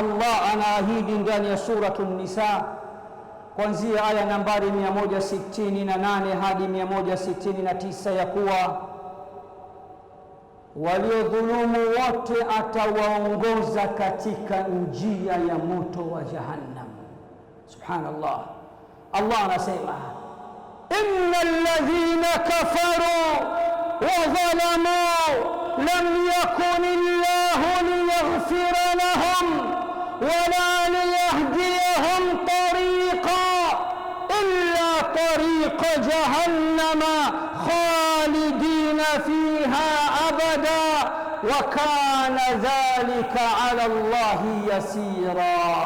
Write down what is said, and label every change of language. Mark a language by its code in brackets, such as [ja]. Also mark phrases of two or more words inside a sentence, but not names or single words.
[sw] Allah anaahidi ndani ya Suratun Nisa kuanzia aya nambari 168 hadi 169 ya kuwa waliodhulumu wote atawaongoza katika njia ya moto wa Jahannam. [ar] Subhanallah. Allah anasema إن الذين كفروا وظلموا لم يكن الله ليغفر لهم ولا ليهديهم طريقا إلا طريق جهنم خالدين فيها أبدا وكان ذلك على الله يسيرا.